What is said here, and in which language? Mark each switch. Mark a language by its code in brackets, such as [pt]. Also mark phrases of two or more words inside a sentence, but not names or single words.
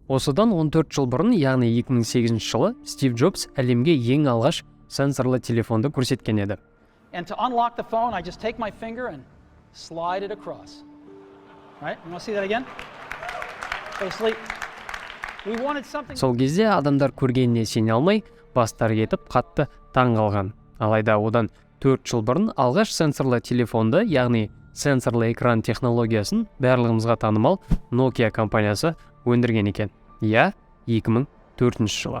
[kk] Осыдан 14 жыл бұрын, яғни 2008 жылы, Стив Джобс әлемге ең алғаш сенсорлы телефонды көрсеткен еді. [en] And to unlock the phone, I just take my finger and slide it across. Right? You want to see that again? Basically, we wanted something. [kk] Сол кезде адамдар көргеніне сене алмай, бастары кетіп, қатты таң қалған. Алайда одан 4 жыл бұрын алғаш сенсорлы телефонды, яғни сенсорлы экран технологиясын барлығымызға танымал Nokia компаниясы өндірген екен. 2004 жылы.